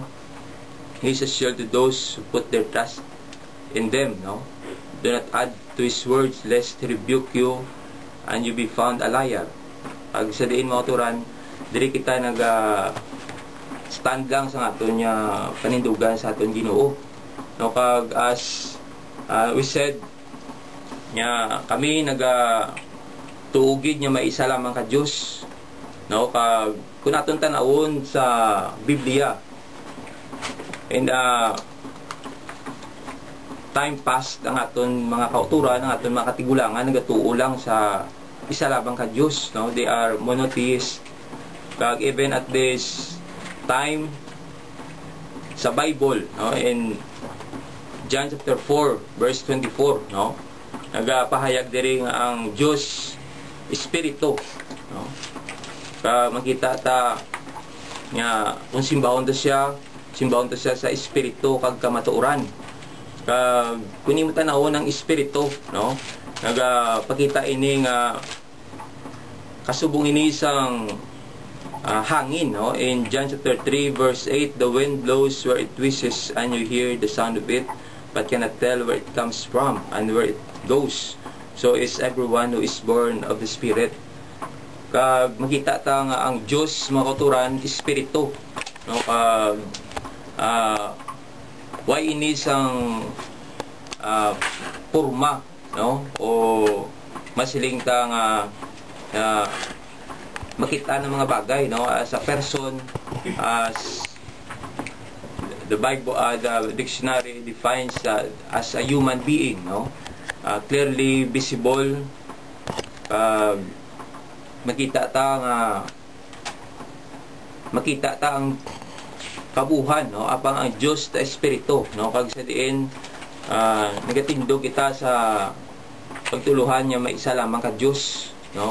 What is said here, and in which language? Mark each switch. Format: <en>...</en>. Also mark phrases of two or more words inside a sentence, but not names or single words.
<en>He is a shield to those who put their trust in them, no? Do not add to his words lest he rebuke you and you be found a liar.</en> <hil>Pag sa diin mga turan, diri kita stand lang sa aton nya panindugan sa aton Ginoo, no? Kag</hil> <en>as we said</en> <hil>nya kami tuugid nya maisa lamang ka Dios, no? Kag kun aton tan-awon sa Biblia</hil> <en>and time past</en> <hil>ang aton mga kauturan, ang aton mga katigulangan nagatuo lang sa isa labang ka Dios, no?</hil> <en>They are monotheist. Kag even at this time sa Bible, no, in John chapter 4 verse 24,</en> <hil>no, nagapahayag diri nga ang Dios Espiritu, no? Kag makita ta nga kung simbahon ta siya sa Espiritu kag kamatuoran. Kag kunin mo tanawon ang Espiritu, no, nagapakita ini nga kasubong ini isang hangin, no?</hil> <en>In John chapter 3 verse 8, the wind blows where it wishes and you hear the sound of it but cannot tell where it comes from and where it goes. So is everyone who is born of the Spirit.</en> <hil>Kag makita ta nga ang Dios mga kauturan Espiritu, no? Kag why ini sang porma, no? O masiling ta nga makita ng mga bagay, no?</hil> <en>As a person, as the Bible, the dictionary defines as a human being, no? Clearly visible.</en> <hil>Makita ta ang kabuhan, no? Apang ang Dios ta Espiritu, no? Kag sa diin nagatindog kita sa pagtuluhan niya may isa lamang ka Dios, no?</hil>